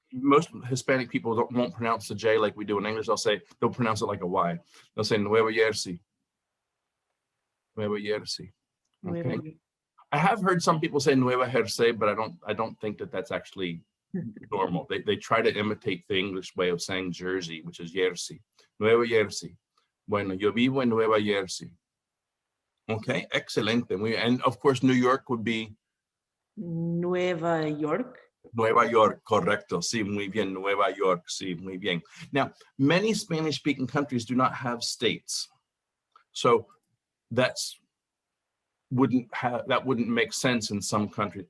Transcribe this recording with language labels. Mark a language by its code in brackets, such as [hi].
[en] Most Hispanic people won't pronounce the J like we do in English. They'll pronounce it like a Y. They'll say Nueva Jersey. Nueva Jersey. Okay. I have heard some people say Nueva Jersey, but I don't think that that's actually normal. They try to imitate the English way of saying Jersey, which is Jersey. Nueva Jersey. [es] Bueno, yo vivo en Nueva Jersey. [en] Okay, excelente. And of course, New York would be [es] Nueva York. Nueva York, correcto. Sí, muy bien. Nueva York, sí, muy bien. [en] Now, many Spanish-speaking countries do not have states. So that wouldn't make sense in some countries.